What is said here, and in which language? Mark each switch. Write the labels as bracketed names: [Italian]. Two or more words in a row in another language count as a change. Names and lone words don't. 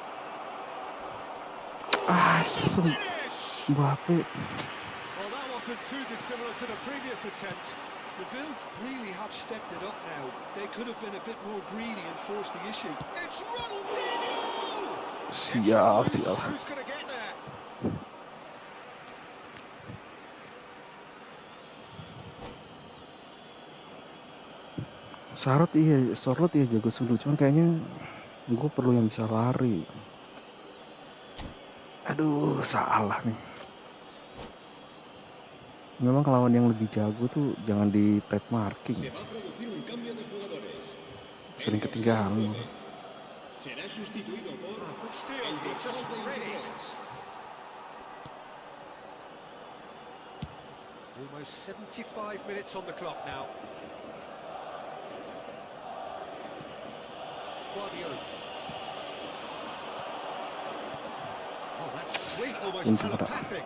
[Indonesian] asem. [English] Finish! Mbappe. Well, that wasn't too dissimilar to the previous attempt. Seville really have stepped it up now. They could have been a bit more greedy and forced the issue. It's Ronaldinho! [Indonesian] Sial, [English] It's [Indonesian] sial. [English] loose. Who's going to get there? [Indonesian] Sorlot iya jago sundul, cuman kayaknya gue perlu yang bisa lari. Aduh, salah nih. Memang lawan yang lebih jago tuh jangan di [English] tap marking. [Spanish] Se va a producir un cambio de jugadores. [Indonesian] Sering ketinggalan. [Spanish] Será sustituido por [English] Oh, good steal. [Spanish] el [English] He just [Spanish] dorsal [English] read it. [Spanish] 23. [English] Almost 75 minutes on the clock now. Guardiola. Oh, that's sweet, almost telepathic.